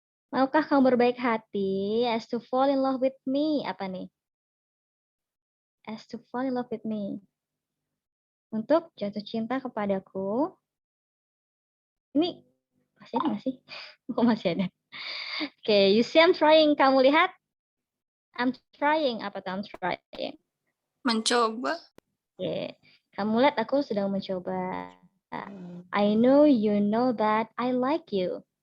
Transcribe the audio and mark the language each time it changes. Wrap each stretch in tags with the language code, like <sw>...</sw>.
<id>Maukah kamu berbaik hati</id> <en>as to fall in love with me?</en> <id>Apa nih?</id> <en>As to fall in love with me.</en> <id>Untuk jatuh cinta kepadaku. Ini masih ada nggak sih? Oh, masih ada.</id> <en>Oke, you see I'm trying.</en> <id>Kamu lihat?</id> <en>I'm trying.</en> <id>Apa tuh</id> <en>I'm trying?</en> <id>Mencoba. Oke. Kamu lihat aku sedang mencoba.</id> <en>I know you know that I like you.</en>